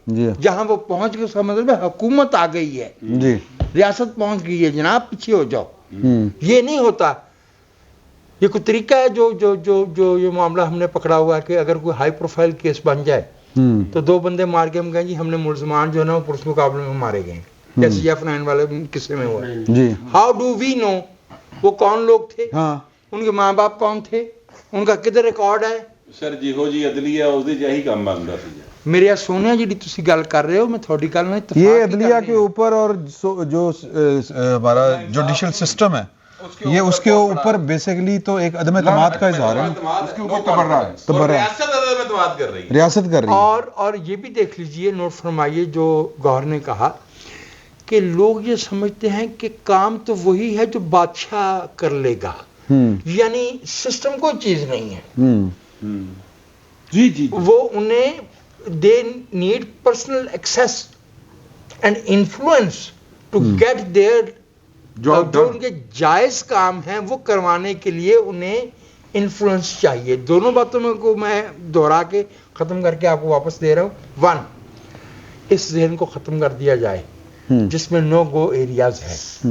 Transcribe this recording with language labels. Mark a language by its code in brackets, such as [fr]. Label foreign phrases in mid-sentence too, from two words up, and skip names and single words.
[ur] جہاں وہ پہنچ گئے اس کا مطلب ہے حکومت آ گئی ہے, ریاست پہنچ گئی ہے, جناب پیچھے ہو جاؤ. یہ نہیں ہوتا. یہ کوئی طریقہ ہے جو یہ معاملہ ہم نے پکڑا ہوا ہے کہ اگر کوئی [en] high profile case [ur] بن جائے تو 2 بندے مار کے ہم کہیں جی ہم نے ملزمان جو ہے نا وہ پولیس مقابلے میں مارے گئے, جیسے F9 والے قصے میں ہوا ہے. [en] how do we know [ur] وہ کون لوگ تھے, ان کے ماں باپ کون تھے, ان کا کدھر ریکارڈ ہے. [pa] سر جیہو جی عدلیہ اس دے یہی کام بندا سی. میرے سونیا جی تسی گل کر رہے ہو, میں تھوڑی گل نہیں, [ur] یہ عدلیہ کے اوپر اور جو ہمارا [en] judicial system [ur] ہے یہ اس کے اوپر بیسیکلی تو ایک عدم اعتماد کا اظہار ہے, اس کے اوپر تبرہ ہے, ریاست کر رہی ہے. اور یہ بھی دیکھ لیجئے, نوٹ فرمائیے جو گوہر نے کہا کہ لوگ یہ سمجھتے ہیں کہ کام تو وہی ہے جو بادشاہ کر لے گا, یعنی سسٹم کوئی چیز نہیں ہے. جی وہ انہیں [en] they need personal access and influence to get their [ur] جو ان کے جائز کام ہیں وہ کروانے کے لیے انہیں انفلوئنس چاہیے. دونوں باتوں میں کو میں دہرا کے ختم کر کے آپ کو واپس دے رہا ہوں. 1, اس ذہن کو ختم کر دیا جائے جس میں [en] no go areas [ur] ہیں.